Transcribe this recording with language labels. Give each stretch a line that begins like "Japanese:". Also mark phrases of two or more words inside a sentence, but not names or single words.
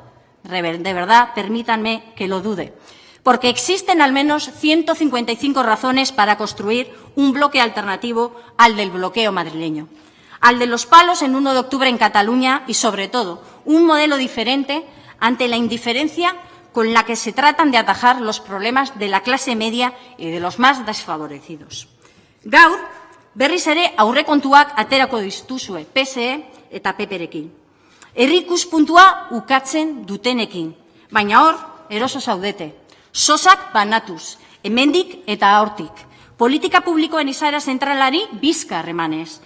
Spanish: De verdad, permítanme que lo dude. Porque existen al menos 155 razones para construir un bloque alternativo al del bloqueo madrileño, al de los palos en 1 de octubre en Cataluña y, sobre todo, un modelo diferente ante la indiferencia con la que se tratan de atajar los problemas de la clase media y de los más desfavorecidos.
Basque: Gaur, berriz ere aurrekontuak aterako dituzue PSE eta PPrekin. Herri ikuspuntua ukatzen dutenekin, baina hor eroso zaudete. Sosak banatuz, hemendik eta hortik. Politika publikoen izaera zentralari bizkar emanez.